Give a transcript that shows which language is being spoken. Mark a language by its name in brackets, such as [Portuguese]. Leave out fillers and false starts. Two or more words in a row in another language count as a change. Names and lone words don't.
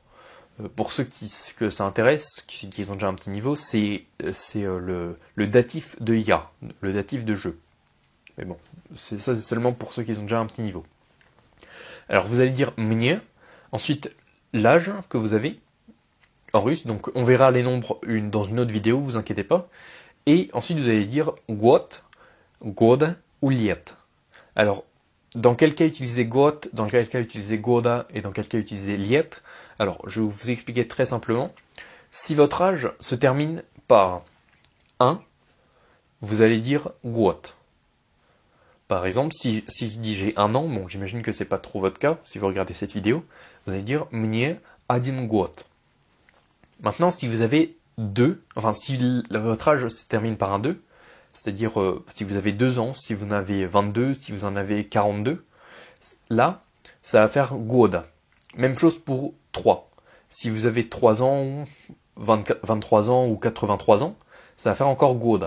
[French] Pour ceux que ça intéresse, qui ont déjà un petit niveau, c'est le datif de ya, le datif de je. Mais bon, ça c'est seulement pour ceux qui ont déjà un petit niveau. Alors vous allez dire мне, ensuite l'âge que vous avez en russe, donc on verra les nombres dans une autre vidéo, vous inquiétez pas. Et ensuite vous allez dire [Russian] год, год [French] ou лет. Alors dans quel cas utiliser год, dans quel cas utiliser года et dans quel cas utiliser лет. Alors, je vais vous expliquer très simplement. Si votre âge se termine par 1, vous allez dire год. Par exemple, si je dis j'ai 1 an, bon, j'imagine que c'est pas trop votre cas, si vous regardez cette vidéo, vous allez dire [Russian] мне один год. [French] Maintenant, si vous avez 2, enfin, si votre âge se termine par un 2, c'est-à-dire si vous avez 2 ans, si vous en avez 22, si vous en avez 42, là, ça va faire года. Même chose pour 3. Si vous avez 3 ans, 23 ans ou 83 ans, ça va faire encore года.